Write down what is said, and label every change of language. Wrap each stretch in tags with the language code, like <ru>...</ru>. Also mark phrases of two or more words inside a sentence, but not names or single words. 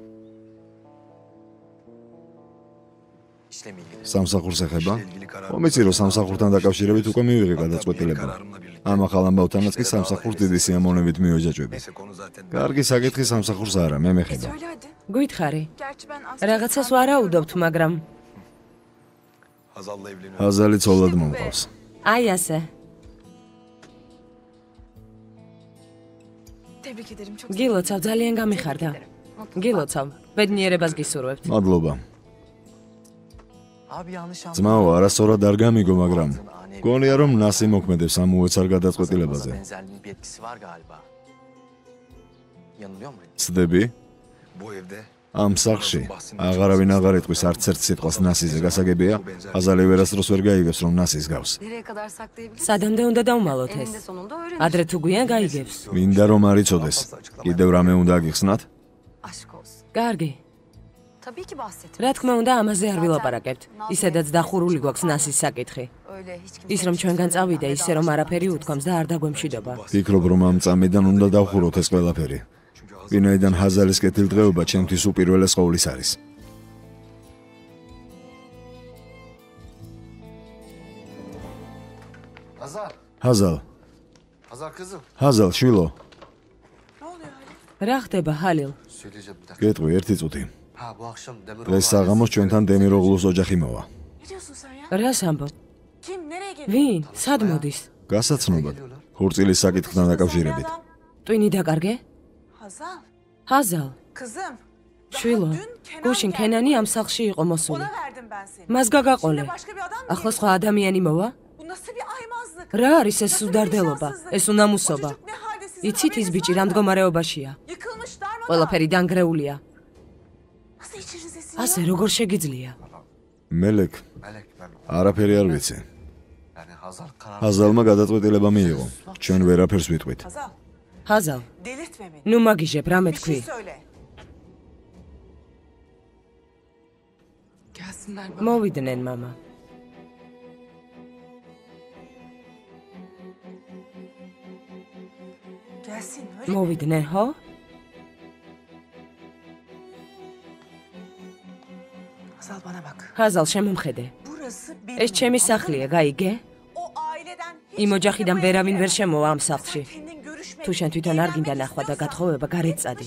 <ka>სამსახურს ეხება? მომეცი რომ სამსახურთან დაკავშირებით უკვე მივიღე გადაწყვეტილება. ამ ახალ ამბავთანაც კი სამსახურს დიდი სიამოვნებით მივეჯაჭვები. კარგი საკითხი სამსახურს არა, მე მეხება. გითხარი. რაღაცას ვარაუდობთ, მაგრამ</ka> <tr>Hazal'la evleniyor.</tr> <ka>Hazali ცოლად მომყავს. აი ასე.</ka> <tr>Tebrik ederim çok.</tr> <ka>გილოცავ, ძალიან გამიხარდა. გილოცავ, ბედნიერებას გისურვებთ. მადლობა.</ka> <tr>Abi yanlış anladın.</tr> <ka>ძმაო, არასწორად არ გამიგო, მაგრამ გონია რომ ნასი მოქმედებს ამ უეცარ გადაწყვეტილებაზე.</ka> <tr>Benzerliğin bir etkisi var galiba. Yanılıyor muyum?</tr> <ka>ცდები?</ka> <tr>Bu evde</tr> <ka>ამ სახლში აღარავინ აღარ იტყვის არც ერთ სიტყვას ნასიზე, გასაგებია? აზალი ვერასდროს ვერ გაიგებს რომ ნასის გავს.</ka> <tr>Nereye kadar saklayabilirsin?</tr> <ka>სადამდე უნდა დავმალოთ ეს?</ka> <tr>Eninde sonunda öğrenir.</tr> <ka>ადრე თუ გვიან გაიგებს. მინდა რომ არ იცოდეს. კიდევ რამე უნდა აგიხსნათ?</ka> <tr>Aşk olsun.</tr> <ka>კარგი.</ka> <tr>Tabii ki bahset.</tr> <ka>რა თქმა უნდა, ამაზე არ ვილაპარაკებთ. ისედაც დახურული გვაქვს ნასის საკითხი.</ka> <tr>Öyle hiç kimse.</tr> <ka>ის რომ ჩვენგან წავიდა, ისე რომ არაფერი უთქვამს და არ დაგვემშვიდობა. ფიქრობ რომ ამ წამიდან უნდა დავხუროთ ეს ყველაფერი. ვინაიდან ჰაზალის კეთილდღეობა ჩემთვის უპირველეს ყოვლის არის. Hazal. ჰაზალ,</ka> <tr>Hazal kızım.</tr> <ka>ჰაზალ, შვილო, რა ხდება, ჰალილ?</ka> <tr>Söyleyeceğim bir dakika.</tr> <ka>გეტყვი ერთი წუთი.</ka> <tr>Ha bu akşam Demir</tr> <ka>დღეს საღამოს ჩვენთან დემიროღლუს ოჯახი მოვა.</ka> <tr>Ne diyorsun sen ya?</tr> <ka>რას ამბობ?</ka> <tr>Kim? Nereye geliyor?</tr> <ka>ვინ? სად მოდის? გასაცნობად, ხურწილის საკითხთან დაკავშირებით. ტვინი დაკარგე? Hazal. ჰაზალ,</ka> <tr>Kızım.</tr> <ka>შვილო, გუშინ კენანი ამ სახლში იყო მოსული.</ka> <tr>Ona verdim ben seni.</tr> <ka>მას გაგაყოლე.</ka> <tr>Başka bir adam mı?</tr> <ka>ახლა სხვა ადამიანი მოვა?</ka> <tr>Bu nasıl bir aymazlık?</tr> <ka>რა არის ეს სუდარდელობა? ეს უნამუსობა?</ka> <tr>O çocuk ne halde sizin</tr> <ka>იცით ის</ka> <tr>haberiniz</tr> <ka>ბიჭი</ka> <tr>var</tr> <ka>რა</ka> <tr>mı?</tr> <ka>მდგომარეობაშია?</ka> <tr>Yıkılmış darmadağın.</tr> <ka>ყველაფერი დანგრეულია.</ka> <tr>Nasıl içinize siniyor?</tr> <ka>ასე როგორ შეგიძლია? მელეკ,</ka> <tr>Melek ben.</tr> <ka>არაფერი არ ვიცი.</ka> <tr>Yani Hazal karar.</tr> <ka>ჰაზალმა გადაწყვეტილება მიიღო. ჩვენ ვერაფერს ვიტყვით. Hazal. ჰაზალ,</ka> <tr>Delirtme beni.</tr> <ka>ნუ მაგიჟებ, რამე</ka> <tr>Bir</tr> <ka>თქვი.</ka> <tr>şey söyle. Gelsinler baba.</tr> <ka>მოვიდნენ, მამა.</ka> <tr>Gelsin öyle.</tr> <ka>მოვიდნენ, ხო?</ka> <tr>Hazal bana bak.</tr> <ka>ჰაზალ, შემომხედე.</ka> <tr>Burası</tr> <ka>ეს ჩემი სახლია, გაიგე? იმ ოჯახიდან ვერავინ ვერ შემოვა ამ სახლში. თუ შენ თვითონ არ გინდა ნახვა და გათხოვება, გარეთ წადი.</ka>